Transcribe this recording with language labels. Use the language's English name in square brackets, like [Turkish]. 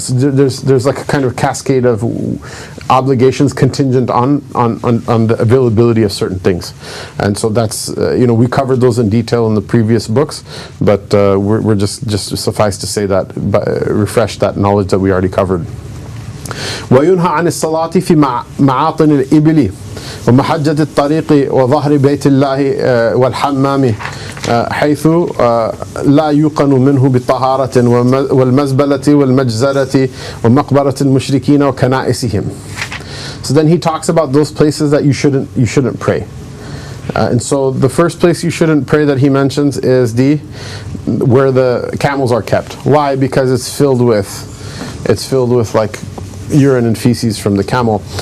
[English] So there's like a kind of cascade of obligations contingent on the availability of certain things. And so that's we covered those in detail in the previous books, but we're just suffice to say that, refresh that knowledge that we already covered. [Arabic] وينهى عن الصلاة في معاطن الإبل ومحجة الطريق وظهر بيت الله والحمام حيث لا يوقن منه بالطهارة والمزبلة والمجزرة ومقبرة المشركين وكنائسهم. [English] So then he talks about those places that you shouldn't pray. And so the first place you shouldn't pray that he mentions is where the camels are kept. Why? Because it's filled with like urine and feces from the camel.